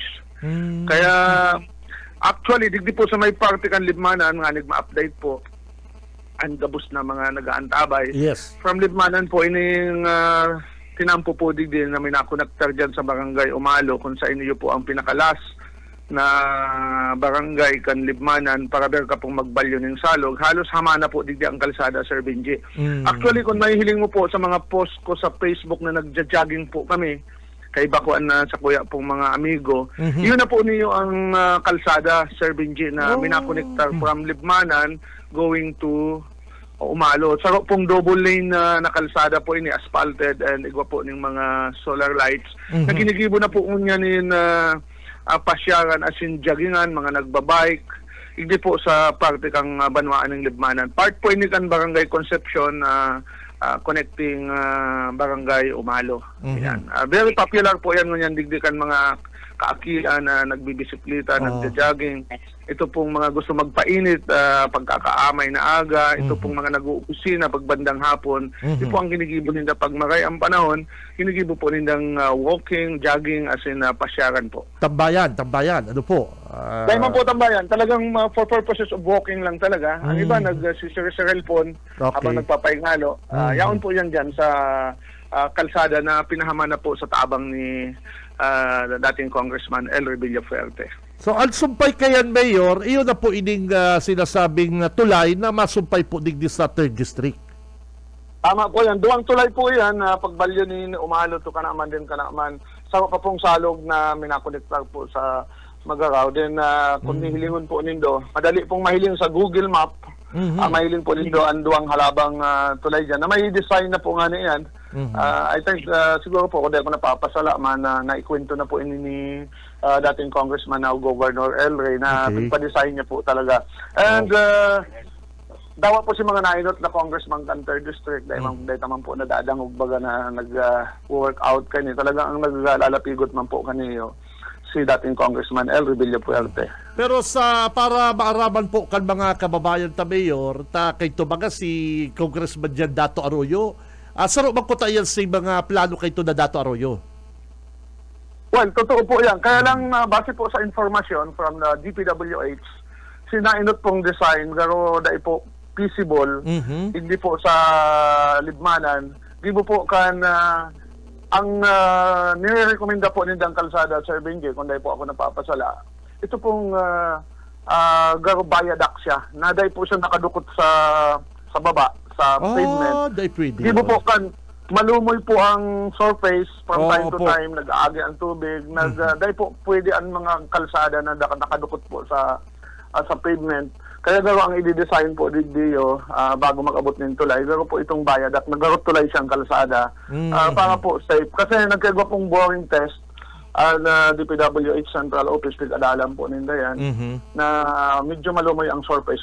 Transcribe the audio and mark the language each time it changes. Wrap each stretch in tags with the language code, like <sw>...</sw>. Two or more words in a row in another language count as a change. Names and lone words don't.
<bik>Kaya actually, digdi po sa may parte kan Libmanan, nga nagma-update po, ang gabos na mga nag-aantabay. Yes. From Libmanan po ining tinampo po digdi na may nakonektar dyan sa Barangay Umalo, kung sa inyo po ang pinakalas na barangay kan Libmanan para ber ka pong magbalyo ng salog, halos hamana po digdi ang kalsada, Sir Benji. Actually, kung may hiling mo po sa mga post ko sa Facebook na nagja-jogging po kami, kay bakuan na sa kuya pong mga amigo, yun na po niyo ang kalsada, Sir Benji, na minakonektar from Libmanan</bik> <en>going to</en> <bik>Umalo. Saro pong</bik> <en>double lane</en> <bik>na kalsada po ini,</bik> <en>asphalted, and</en> <bik>igwa po ng mga solar lights. Na ginigibo na po niya nin pasyaran</bik> <en>as in</en> <bik>joggingan, mga nagbabike, hindi po sa parte kang banwaan ng Libmanan. Part po ini kan Barangay Concepcion, connecting Barangay Umalo. Yan.</bik> <en>Very popular</en> <bik>po yan ngunyan digdikan mga kaakilan na nagbibisiklita, nagja-jogging. Ito pong mga gusto magpainit, pagkakaamay na aga, ito pong mga nag-uusina pagbandang hapon. Ito po ang ginigibo nila pag maray ang panahon, ginigibo po nilang walking, jogging,</bik> <en>as in</en> <bik>pasyaran po. Tambayan, ano po? Dahil man po tambayan, talagang</bik> <en>for purposes of walking</en> <bik>lang talaga. Ang iba nag-cellphone habang nagpapahingalo. Yaon po yan dyan sa kalsada na pinahama na po sa tabang ni dating Congressman El Rebello Ferte. So, ang sumpay kayan, Mayor, iyon na po ining sinasabing tulay na masumpay po digdi sa 3rd District. Tama po yan. Duwang tulay po yan, pagbalyo ni Umalo to Kanaman din Kanaman. Sama pa pong salog na minakonektar po sa Magaraw. Then, kung nihilingon po nindo, madali pong mahiling sa Google Map. Mahiling po nindo ang duwang halabang tulay dyan. Na may design na po nga na yan.</bik> <en>I think</en> <bik>siguro po kung dahil ko napapasala man na naikwento na po ini ni dating Congressman now Governor El Rey na pagpa-design niya po talaga. And dawa po si mga nainot na Congressman kan 3rd District dahil naman po nadadangog baga na nag-workout kani. Talagang ang naglalapigot man po kaniyo si dating Congressman El Rebello Ferte. Pero para maaraman po kan mga kababayan ta, Mayor, kay tumaga si Congressman Jan Dato Arroyo, saro magkutayan sa mga plano kay ito na Dato Arroyo? Well, totoo po yan. Kaya lang base po sa informasyon</bik> <en>from the DPWH,</en> <bik>sinainot pong design, pero dahil po feasible, hindi po sa Libmanan. Di po kan ang nire-recommenda po nindang kalsada, Sir Benji, kung dahil po ako napapasala, ito pong garo viaduct siya. Na dahil po siya nakadukot sa baba, sa pavement. Di po kan malumoy po ang surface</bik> <en>from time to time,</en> <bik>nag-aagi ang tubig, dahil po pwede ang mga kalsada na nakadukot po sa pavement. Kaya garo ang i-design po dito bago mag-abot ng tulay. Garo po itong viaduct, naggarot tulay siyang kalsada para po safe. Kasi nagkagawa pong</bik> <en>boring test</en> <bik>na DPWH Central Office, pinag-adalan po ninda yan, na medyo malumoy ang surface.</bik>